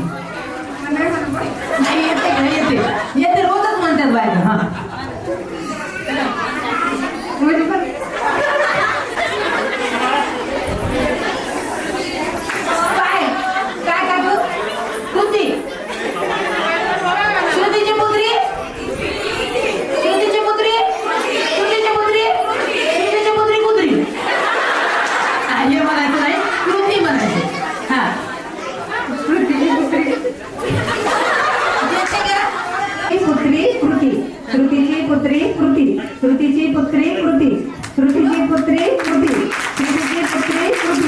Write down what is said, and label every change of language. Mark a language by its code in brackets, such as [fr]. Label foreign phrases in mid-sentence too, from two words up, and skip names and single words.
[mr] नाही येते का? येते येते रोजच म्हणतात बायका. हा काय काय काय तू कृती श्रुतीची पुत्री, श्रुतीची पुत्री, श्रुतीची पुत्री, श्रुतीची पुत्री कुत्री. हे म्हणायचं नाही, कृती म्हणायचं. हा श्रुतीची पुत्री पुत्री कृती, श्रुतीची पुत्री कृती, श्रुतीची पुत्री कृती, श्रुतीची पुत्री कृती, श्रुतीची पुत्री कृती.